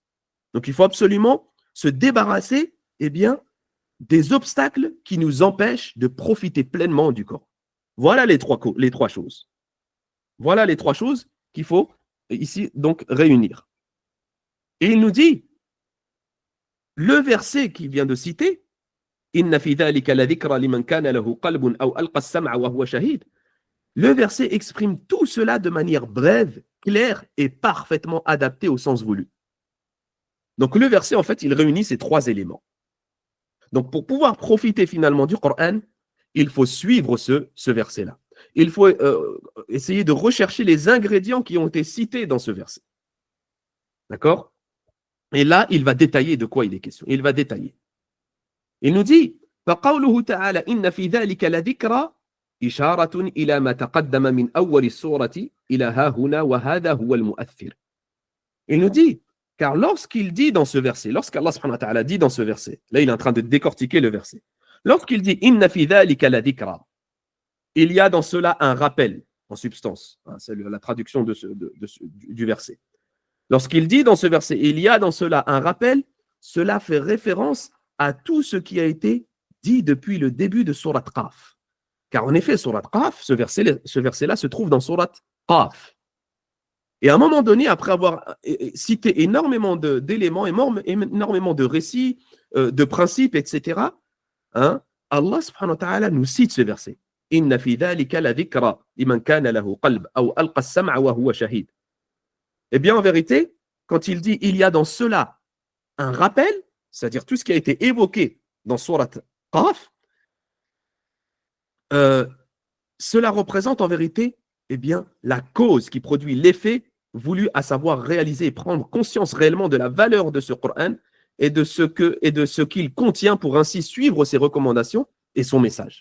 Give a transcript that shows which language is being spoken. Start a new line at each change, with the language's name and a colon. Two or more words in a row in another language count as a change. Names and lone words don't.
French: Donc, il faut absolument se débarrasser, eh bien, des obstacles qui nous empêchent de profiter pleinement du Coran. Voilà les trois choses. Voilà les trois choses qu'il faut ici donc réunir. Et il nous dit, le verset qu'il vient de citer,
Arabic: إن في ذلك لذكرى لمن كان له قلب أو ألقى السمع وهو شهيد.
French: Le verset exprime tout cela de manière brève, claire et parfaitement adaptée au sens voulu. Donc le verset, en fait, il réunit ces trois éléments. Donc pour pouvoir profiter finalement du Coran, il faut suivre ce verset-là. Il faut essayer de rechercher les ingrédients qui ont été cités dans ce verset. D'accord? Et là, il va détailler de quoi il est question. Il va détailler. Il nous dit
Arabic: فقوله تعالى إن في ذلك لذكرى إشارة إلى ما تقدم من أول السورة إلى ها هنا وهذا هو المؤثر.
French: Il nous dit, car lorsqu'il dit dans ce verset, lorsqu'Allah
Arabic: سبحانه وتعالى
French: dit dans ce verset, là il est en train de décortiquer le verset, lorsqu'il dit
Arabic: إن في ذلك لذكرى,
French: il y a dans cela un rappel, en substance, c'est la traduction du verset. Lorsqu'il dit dans ce verset, il y a dans cela un rappel, cela fait référence à tout ce qui a été dit depuis le début de Surat Qaf. Car en effet, Surat Qaf, ce verset-là se trouve dans Surat Qaf. Et à un moment donné, après avoir cité énormément d'éléments, énormément de récits, de principes, etc., hein, Allah
Arabic: سبحانه وتعالى
French: nous cite ce verset.
Arabic: إن في ذلك لذكرى لمن كان له قلب أو ألقى السمع وهو شهيد.
French: Eh bien, en vérité, quand il dit il y a dans cela un rappel, c'est-à-dire tout ce qui a été évoqué dans Surat Qaf, cela représente en vérité eh bien, la cause qui produit l'effet voulu, à savoir réaliser et prendre conscience réellement de la valeur de ce Coran et de ce qu'il contient pour ainsi suivre ses recommandations et son message.